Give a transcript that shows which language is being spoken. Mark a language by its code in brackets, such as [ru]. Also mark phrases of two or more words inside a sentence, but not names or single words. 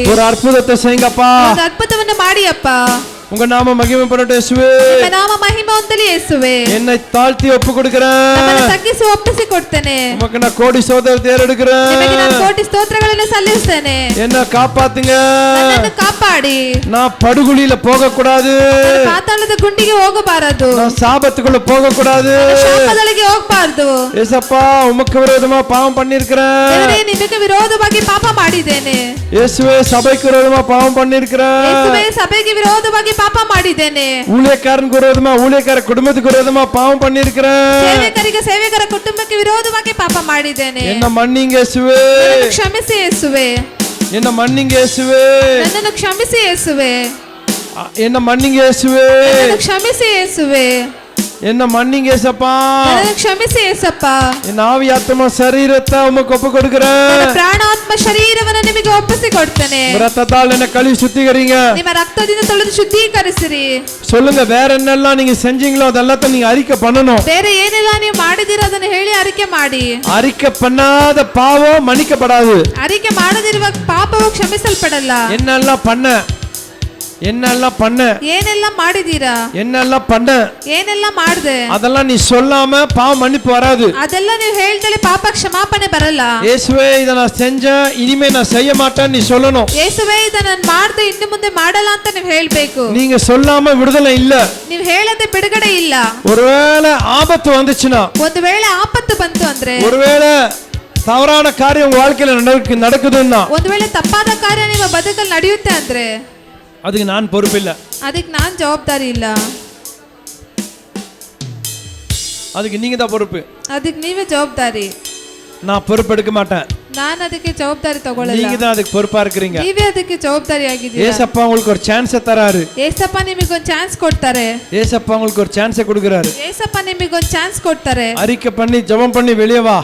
[ta] ஒரு ಅದ್ಭುತத்தை செய்யுங்கப்பா. [kn] ಒಂದು ಅದ್ಭುತವನ್ನು ಮಾಡಿ ಅಪ್ಪ. [ta] உங்க நாம மகிமைப்படட்டும் இயேசுவே. [kn] ನಿಮ್ಮ ನಾಮ ಮಹಿಮೆ ಹೊಂದಲಿ ಯೇಸುವೆ. [ta] என்னை தாழ்த்தி ஒப்பு கொடுக்கிறேன். [kn] ನಮ್ಮನ್ನು ತಗ್ಗಿಸಿ ಒಪ್ಪಿಸಿಕೊಡ್ತೇನೆ. [ta] உமக்கு நான் கோடி சோதனை தேரெடுக்கிறேன். [kn] ನಿಮಗೆ ನಾನು ಕೋಟಿ ಸ್ತೋತ್ರಗಳನ್ನು ಸಲ್ಲಿಸುತ್ತೇನೆ. [ta] என்ன காப்பாத்துங்க. [kn] ನನ್ನನ್ನು ಕಾಪಾಡಿ. [ta] நான் படுகுழியில போக கூடாது. [kn] ನಾನು ಪಾತಾಳದ ಗುಂಡಿಗೆ ಹೋಗಬಾರದು. [ta] நான் சாபத்துக்குள்ள போக கூடாது. [kn] ಶಾಪದೊಳಗೆ ಹೋಗಬಾರದು. [ta] ஏசப்பா, உமக்கு விரோதமா பாவம் பண்ணிருக்கிறேன். [kn] ದೇವರೇ, ನಿಮಗೆ ವಿರೋಧವಾಗಿ ಪಾಪ ಮಾಡಿದ್ದೇನೆ. [ta] இயேசுவே, சபைக்கு விரோதமா பாவம் பண்ணிருக்கிறேன். [kn] ಯೇಸುವೇ, ಸಭೆಗೆ ವಿರೋಧವಾಗಿ ಪಾಪ ಮಾಡಿದ್ದೇನೆ. [ta] ஊழியக்காரனுக்கு விரோதமா, ஊழியக்கார குடும்பத்துக்கு விரோதமா பாவம் பண்ணிருக்கிறேன். [kn] ಸೇವಕರಿಗೆ, ಸೇವಕರ ಕುಟುಂಬಕ್ಕೆ ವಿರೋಧವಾಗಿ ಪಾಪ ಮಾಡಿದ್ದೇನೆ. [ta] என்ன மன்னிங்க இயேசுவே. [kn] ನನ್ನನ್ನು ಕ್ಷಮಿಸಿ ಯೇಸುವೆ. [ta] என்ன மன்னிங்க இயேசுவே. [kn] ನನ್ನನ್ನು ಕ್ಷಮಿಸಿ ಯೇಸುವೆ. [ta] என்ன மன்னிங்க இயேசுவே. [kn] ನನ್ನನ್ನು ಕ್ಷಮಿಸಿ ಯೇಸುವೆ. [ta] என்ன மன்னிங்க ஏசப்பா. [kn] ನನ್ನನ್ನು ಕ್ಷಮಿಸಿ ಯೇಸಪ್ಪ. [ta] என் ஆவி ஆத்மா சரீரத்தை உமக்கு ஒப்பு [kn] ನನ್ನ [ta] கொடுக்கிறேன். [kn] ಪ್ರಾಣಾತ್ಮ ಶರೀರವನ್ನು ನಿಮಗೆ ಒಪ್ಪಿಸಿಕೊಡ್ತೇನೆ. [ta] ரத்தத்தால் என்ன கழுவி சுத்திகரிங்க. [kn] ನಿಮ್ಮ ರಕ್ತದಿಂದ ತೊಳೆದು ಶುದ್ಧೀಕರಿಸಿರಿ. [ta] சொல்லுங்க, வேற என்னெல்லாம் நீங்க செஞ்சீங்களோ அதெல்லாத்தையும் நீங்க அறிக்கை பண்ணணும். [kn] ಬೇರೆ ಏನೆಲ್ಲ ನೀವು ಮಾಡಿದಿರೋ ಅದನ್ನು ಹೇಳಿ ಅರಿಕೆ ಮಾಡಿ. [ta] அறிக்கை பண்ணாத பாவம் மன்னிக்கப்படாது. [kn] ಅರಿಕೆ ಮಾಡದಿರುವ ಪಾಪವು ಕ್ಷಮಿಸಲ್ಪಡಲ್ಲ. [ta] என்னெல்லாம் பண்ண, என்னெல்லாம் பண்ண, [kn] ಏನೆಲ್ಲ ಮಾಡಿದೀರಾ, [ta] என்னெல்லாம் பண்ண, [kn] ಏನೆಲ್ಲ ಮಾಡಿದೆ, [ta] அதெல்லாம் நீ சொல்லாம பாவ மன்னிப்பு வராது. [kn] ಅದೆಲ್ಲ ನೀವು ಹೇಳ್ದಲೆ ಪಾಪ ಕ್ಷಮಾಪಣೆ ಬರಲ್ಲ. [ta] இயேசுவே, இத நான் செஞ்சேன், இனிமே நான் செய்ய மாட்டேன்னு நீ சொல்லணும். [kn] ಯೇಸುವೇ, ಇದ ನಾನು ಮಾಡ್ದೆ, ಇನ್ನು ಮುಂದೆ ಮಾಡಲ್ಲ ಅಂತ ನೀವು ಹೇಳ್ಬೇಕು. [ta] நீங்க சொல்லாம விடுதலை இல்ல. [kn] ನೀವು ಹೇಳದೆ ಬಿಡುಗಡೆ ಇಲ್ಲ. [ta] ஒருவேளை ஆபத்து வந்துச்சுன்னா, [kn] ಒಂದು ವೇಳೆ ಆಪತ್ತು ಬಂತು ಅಂದ್ರೆ, [ta] ஒருவேளை தவறான காரியம் உங்க வாழ்க்கையில நடக்குதுன்னா, [kn] ಒಂದು ವೇಳೆ ತಪ್ಪಾದ ಕಾರ್ಯ ನಿಮ್ಮ ಬದುಕಲ್ಲಿ ನಡೆಯುತ್ತೆ ಅಂದ್ರೆ [ta] அதுக்கு நான் பொறுப்பில்லை. [kn] ಅದಕ್ಕೆ ನಾನು ಜವಾಬ್ದಾರಿ ಇಲ್ಲ. [ta] அதுக்கு நீங்க தான் பொறுப்பு. [kn] ಅದಕ್ಕೆ ನೀವೇ ಜವಾಬ್ದಾರಿ. [ta] நான் பொறுப்பெடுக்க மாட்டேன். [kn] ನಾನು ಅದಕ್ಕೆ ಜವಾಬ್ದಾರಿ ತಗೊಳ್ಳಲ್ಲ. [ta] நீங்க தான் அதுக்கு பொறுப்பா இருக்கிறீங்க. [kn] ನೀವೇ ಅದಕ್ಕೆ ಜವಾಬ್ದಾರಿ ಆಗಿದ್ದೀರಾ. [ta] ஏசப்பா உங்களுக்கு ஒரு சான்ஸ் தராரு. [kn] ಏಸಪ್ಪ ನಿಮಗೆ ಒಂದು ಚಾನ್ಸ್ ಕೊಡ್ತಾರೆ. [ta] ஏசப்பா உங்களுக்கு ஒரு சான்ஸ் கொடுக்கறாரு. [kn] ಏಸಪ್ಪ ನಿಮಗೆ ಒಂದು ಚಾನ್ಸ್ ಕೊಡ್ತಾರೆ. [ta] அறிக்கை பண்ணி ஜெபம் பண்ணி வெளியே வா.